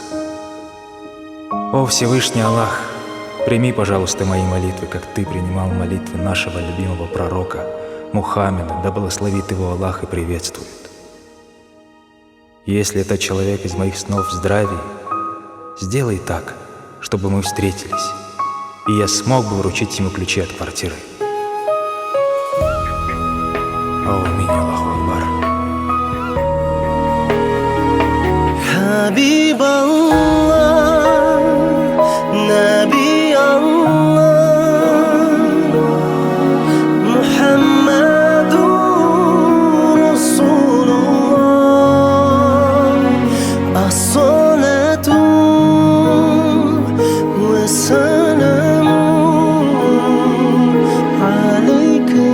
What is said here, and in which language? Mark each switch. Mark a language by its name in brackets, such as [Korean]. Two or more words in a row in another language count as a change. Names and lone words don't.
[Russian] О Всевышний Аллах, прими, пожалуйста, мои молитвы, как Ты принимал молитвы нашего любимого пророка Мухаммеда, да благословит его Аллах и приветствует. Если этот человек из моих снов в здравии, сделай так, чтобы мы встретились, и я смог бы вручить ему ключи от квартиры. Аминь, [Arabic] الله أكبر. حبيب الله نبي الله محمد رسول الله الصلاة والسلام عليك